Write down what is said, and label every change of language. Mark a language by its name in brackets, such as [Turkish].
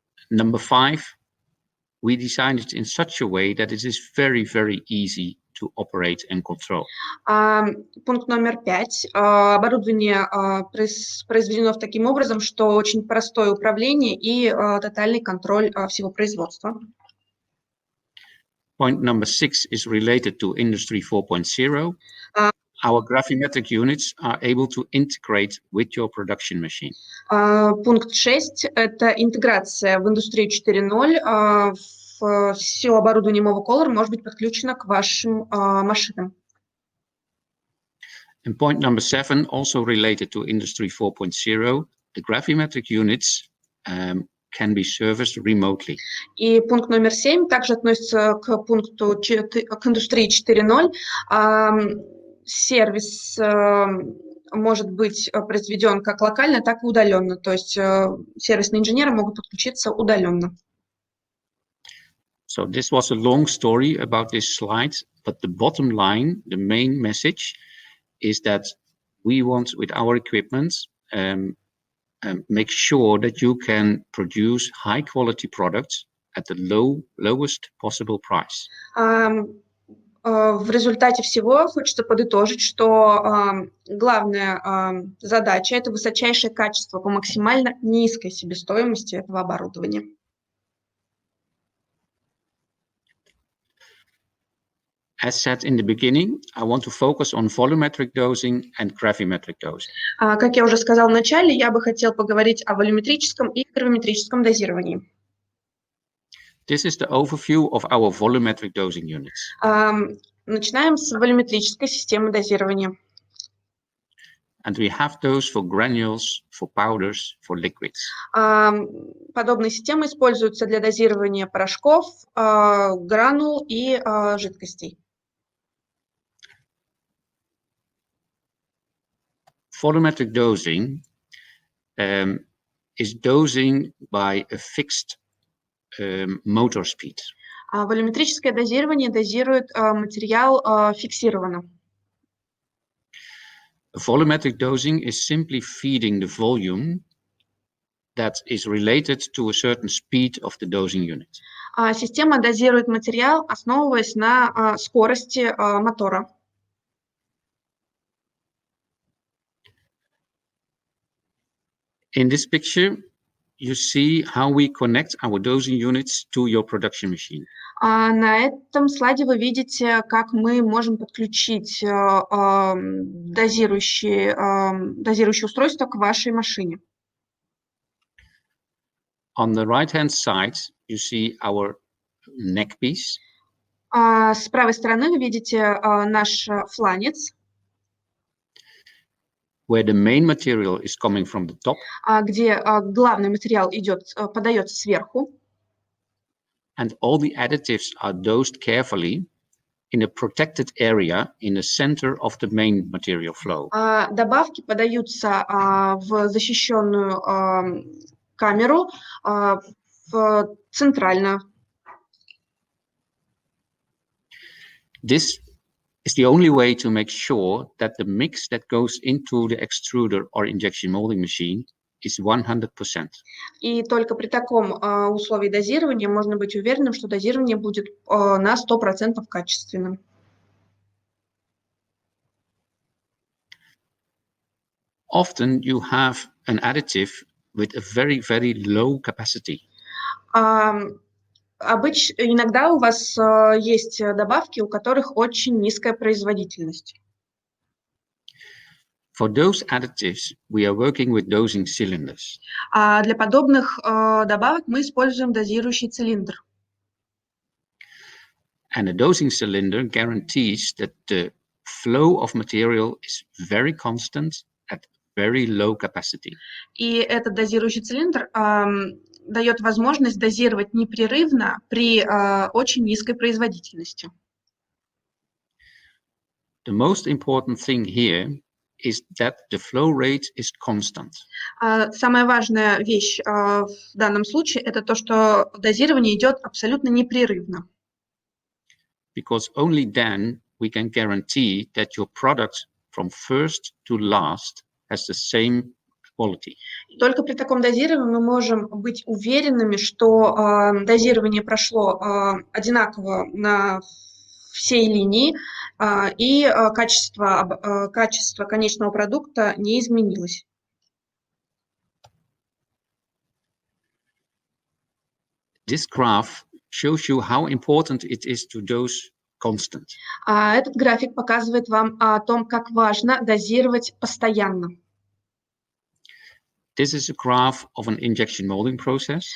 [English] Number 5, we designed it in such a way that it is very, very easy to operate and control. [Russian] Пункт номер 5. Оборудование произведено таким образом, что очень простое управление и тотальный контроль всего производства. [English] Point number 6 is related to Industry 4.0. Our gravimetric units are able to integrate with your production machine. [Russian] Пункт 6 – это интеграция в индустрию 4.0. Все оборудование Movacolor может быть подключено к вашим машинам. [English] And point number 7, also related to Industry 4.0, the gravimetric units can be serviced remotely. [Russian] И пункт номер 7 также относится к индустрии 4.0. Сервис может быть произведен как локально, так и удаленно. То есть сервисные инженеры могут подключиться удаленно. [English] So this was a long story about this slide, but the bottom line, the main message is that we want with our equipment make sure that you can produce high quality products at the lowest possible price. [Russian] В результате всего хочется подытожить, что главная задача – это высочайшее качество по максимально низкой себестоимости этого оборудования. [English] As said in the beginning, I want to focus on volumetric dosing and gravimetric dosing. [Russian] Как я уже сказал в начале, я бы хотел поговорить о волюметрическом и гравиметрическом дозировании. [English] This is the overview of our volumetric dosing units. [Russian] Начинаем с волюметрической системы дозирования. [English] And we have those for granules, for powders, for liquids. [Russian] Подобные системы используются для дозирования порошков, гранул и жидкостей. [English] Volumetric dosing is dosing by a fixed motor speed. [Russian] Волюметрическое дозирование дозирует материал фиксированно. [English] Volumetric dosing is simply feeding the volume that is related to a certain speed of the dosing unit. [Russian] Система дозирует материал, основываясь на скорости мотора. [English] In this picture, you see how we connect our dosing units to your production machine. [Russian] На этом слайде вы видите, как мы можем подключить дозирующее устройство к вашей машине. [English] On the right-hand side, you see our neck piece. [Russian] С правой стороны вы видите наш фланец, [English] where the main material is coming from the top. [Russian] Где главный материал подается сверху. [English] And all the additives are dosed carefully in a protected area in the center of the main material flow. [Russian] Добавки подаются в защищенную камеру центрально. [English] This is the only way to make sure that the mix that goes into the extruder or injection molding machine is 100%. [Russian] И только при таком условии дозирования можно быть уверенным, что дозирование будет на 100% качественным. [English] Often you have an additive with a very, very low capacity. [Russian] Иногда у вас есть добавки, у которых очень низкая производительность. [English] For those additives, we are working with dosing cylinders. [Russian] Для подобных добавок мы используем дозирующий цилиндр. [English] And a dosing cylinder guarantees that the flow of material is very constant at very low capacity. [Russian] И этот дозирующий цилиндр дает возможность дозировать непрерывно при очень низкой производительности. [English] The most important thing here is that the flow rate is constant. [Russian] Самая важная вещь в данном случае – это то, что дозирование идет абсолютно непрерывно. [English] Because only then we can guarantee that your product from first to last has the same quality. [Russian] Только при таком дозировании мы можем быть уверенными, что дозирование прошло одинаково на всей линии, и качество конечного продукта не изменилось. [English] This graph shows you how important it is to dose constant. [Russian] Этот график показывает вам о том, как важно дозировать постоянно. [English] This is a graph of an injection molding process.